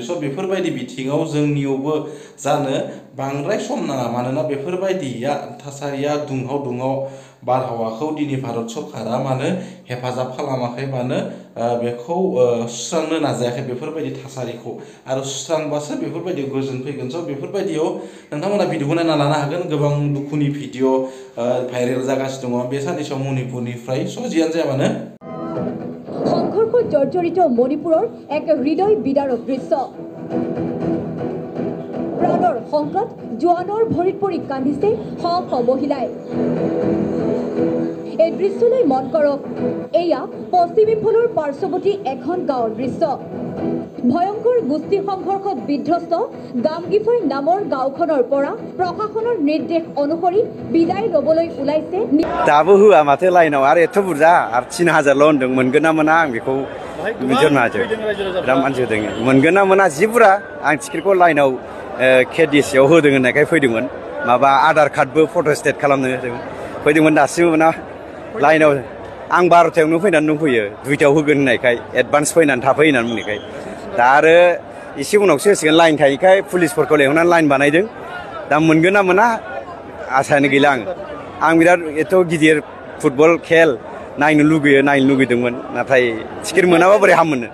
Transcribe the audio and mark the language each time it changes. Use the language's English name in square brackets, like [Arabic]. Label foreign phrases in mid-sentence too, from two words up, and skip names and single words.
[Bodo] स' बेफोरबायदि बिथिङाव जोंनियावबो जानो बांद्राय सम नाङा मानोना बेफोरबायदिया थासारिया दुंहाव बारहावाखौ दिनै भारत सरकारा मानो हेफाजाब खालामाखै मानो बेखौ सुस्रांनो नाजायाखै बेफोरबायदि थासारिखौ आरो सुस्रांबासो बेफोरबायदियाव गोजोन फैगोन। स' बेफोरबायदियाव नोंथांमोना भिडिअखौ नायना लानो हागोन गोबां दुखुनि भिडिअ भाइरेल जागासिनो दङ बे साननैसोआव मणिपुरनिफ्राय स' जियानो जाया मानो [Assamese] সংঘর্ষ জর্জরিত মণিপুৰৰ এক হৃদয় বিদাৰক দৃশ্য প্ৰাণৰ সংকট জোৱানৰ ভৰিত পৰি কান্দিছে শ শ মহিলাই। এই দৃশ্যলৈ মন কৰক এয়া পশ্চিম ইম্ফলৰ পাৰ্শ্বৱৰ্তী এখন গাঁৱৰ দৃশ্য। ভয়ংকৰ গোষ্ঠী সংঘৰ্ষত বিধ্বস্ত গামগিফৈ নামৰ গাঁওখনৰ পৰা প্ৰশাসনৰ নিৰ্দেশ অনুসৰি বিদায় ল'বলৈ ওলাইছে। [Bodo] दाबो होआ माथो लाइनाव आरो एथ' बुरजा आरो 3000ल' होनदों मोनगोन ना मोना आं बेखौ मिथिनो हाजो बिराद मानसि होदों मोनगोन ना मोना जि बुरजा आं टिकेटखौ लाइनाव केडिसिआव होदों होननायखाय फैदोंमोन माबा [English] Aadhaar card photo state [Bodo] खालामनो होदों फैदोंमोन दासिमबो मोना लाइनाव आं 12थायावनो फैनानै दंफैयो 2थायाव होगोन होननायखाय एडभान्स फैनानै थाफै होननानै बुंनायखाय दा आरो एसे उनावसो होसिगोन लाइन थायैखाय पुलिसफोरखौ लेंहरनानै लाइन बानायदों दा मोनगोन ना मोना आसायानो गैला आं बिराद एथ' गिदिर फुटबल खेल नायनो लुगैदोंमोन नाथाय टिकेट मोनाबा बोरै हामोनो।